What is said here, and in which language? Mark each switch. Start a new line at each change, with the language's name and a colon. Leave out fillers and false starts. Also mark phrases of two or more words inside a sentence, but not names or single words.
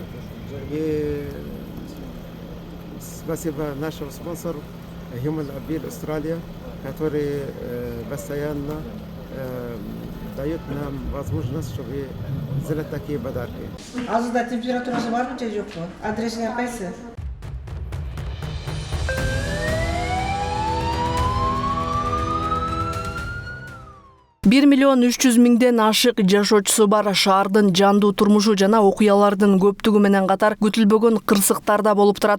Russian: И спасибо нашему спонсору Human Appeal Австралия, который постоянно дает нам возможность, чтобы сделать такие подарки.
Kyrgyz: Азырда температурасы барбы же жокпу? Адресиңер кайсы? 1,3 миллион ашык жашоочусу бар шаардын жандуу турмушу жана окуялардын көптүгү менен катар күтүлбөгөн кырсыктар да болуп турат.